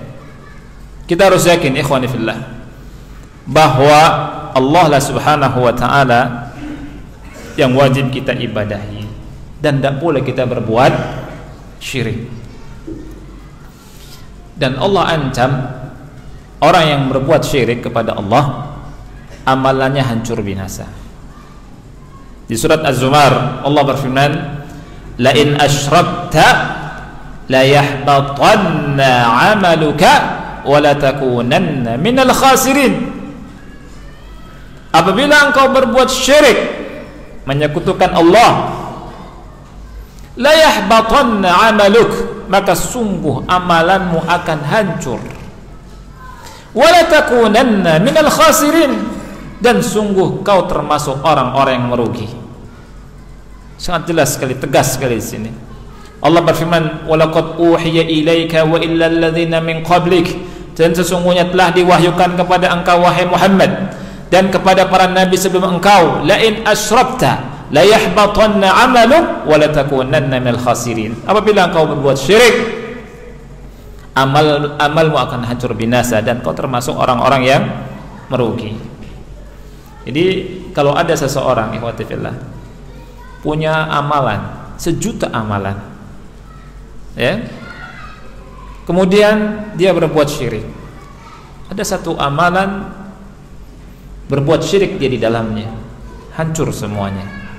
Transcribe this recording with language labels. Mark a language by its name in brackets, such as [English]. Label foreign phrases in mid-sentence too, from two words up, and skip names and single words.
[Indonesian] Kita harus yakin [Arabic] إخواني في الله [Indonesian] bahwa Allah lah [Arabic] سبحانه وتعالى [Indonesian] yang wajib kita ibadahi, dan tidak boleh kita berbuat syirik. Dan Allah ancam orang yang berbuat syirik kepada Allah, amalannya hancur binasa. Di surat Az-Zumar Allah berfirman, [Arabic] لئن أشركت ليحبطن عملك ولا تكونن من الخاسرين. [Indonesian] Apabila engkau berbuat syirik, menyekutukan Allah, [Arabic] ليحبطن عملك, [Indonesian] maka sungguh amalanmu akan hancur. [Arabic] ولا تكونن من الخاسرين, [Indonesian] dan sungguh kau termasuk orang-orang yang merugi. Sangat jelas sekali, tegas sekali di sini. Allah berfirman, [Arabic] ولقد أوحي إليك وإلى الذين من قبلك, [Indonesian] dan sesungguhnya telah diwahyukan kepada engkau wahai Muhammad dan kepada para nabi sebelum engkau, [Arabic] لئن أشركت ليحبطن عملك ولا تكونن من الخاسرين. [Indonesian] Apabila engkau berbuat syirik, amalmu akan hancur binasa dan kau termasuk orang-orang yang merugi. Jadi kalau ada seseorang [Arabic] إخوتي في الله [Indonesian] punya amalan 1.000.000 amalan, ya, kemudian dia berbuat syirik, ada satu amalan berbuat syirik dia di dalamnya, hancur semuanya.